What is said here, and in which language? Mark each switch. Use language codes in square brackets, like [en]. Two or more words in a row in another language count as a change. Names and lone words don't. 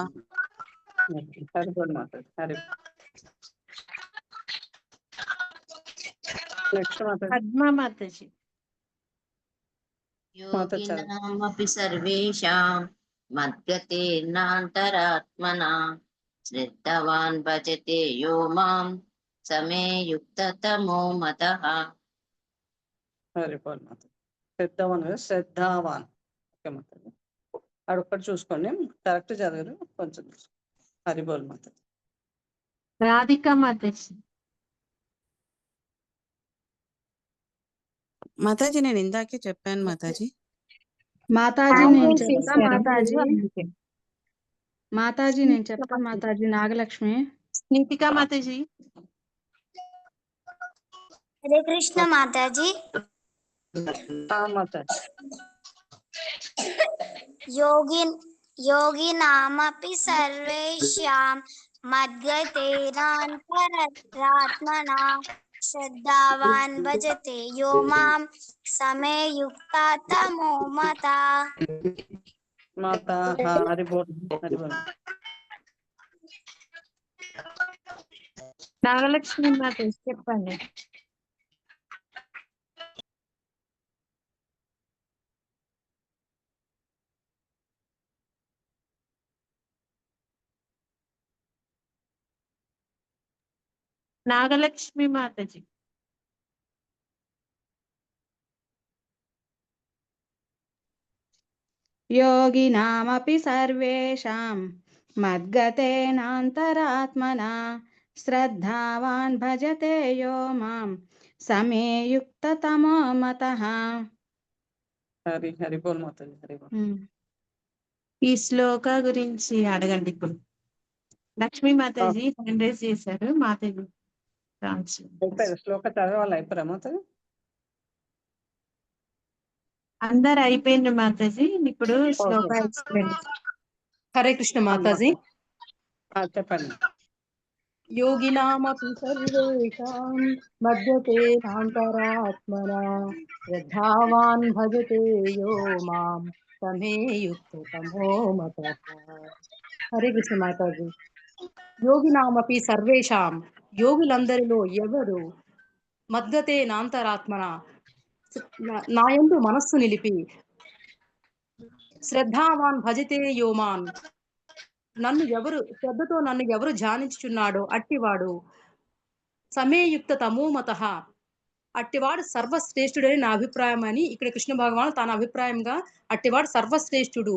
[te] పద్మా మాతాజీ. [sa] योगिनामपि सर्वेषां मद्गतेनान्तरात्मना श्रद्धवान् भजते यो मां समे युक्ततमो मतः. [te] శ్రద్ధావాన్. ఓకే మాత. అడొక్కటి చూసుకోండి, కరెక్ట్ చదివారు కొంచెం. హరిబోల్ మాత. రాధిక మాతాజీ. మాతాజీ నేను ఇందాకే చెప్పాను మాతాజీ. మాతాజీ నేను చెప్తా మాతాజీ. నాగలక్ష్మి. స్నీతికా మాతాజీ. హరే కృష్ణ మాతాజీ. [sa] योगिनामपि सर्वेषां मद्गतेनान्तरात्मना श्रद्धावान् भजते यो मां समे युक्ततमो मतः. [te] నాగలక్ష్మి మాతాజీ చెప్పండి. నాగలక్ష్మి మాతాజీ. [sa] योगिनामपि सर्वेषां मद्गतेनान्तरात्मना श्रद्धावान् भजते यो मां समे युक्ततमो मतः. [te] ఈ శ్లోక గురించి అడగండి. ఇప్పుడు లక్ష్మీ మాతాజీ [en] hand raise [te] చేశారు. మాతాజీ శ్లోక చదవాలి అయిపోరా మాతాజీ? అందరు అయిపోయింది మాతాజీ. ఇప్పుడు శ్లోక ఎక్స్ప్లెయిన్. హరే కృష్ణ మాతాజీ. చెప్పండి. [sa] योगिनामपि सर्वेषां मद्गतेनान्तरात्मना श्रद्धावान् भजते यो मां समे युक्ततमो मतः. [te] హరే కృష్ణ మాతాజీ. [sa] యోగినామపి సర్వేషాం, [te] యోగులందరిలో ఎవరు [sa] మద్గతే నాంతరాత్మన [te] నాయందు మనస్సు నిలిపి [sa] శ్రద్ధావాన్ భజతే యోమాన్ [te] శ్రద్ధతో నన్ను ఎవరు ధ్యానించుచున్నాడో అట్టివాడు [sa] సమేయుక్త తమోమతః, [te] అట్టివాడు సర్వశ్రేష్ఠుడని నా అభిప్రాయం అని ఇక్కడ కృష్ణ భగవాన్ తన అభిప్రాయంగా అట్టివాడు సర్వశ్రేష్ఠుడు.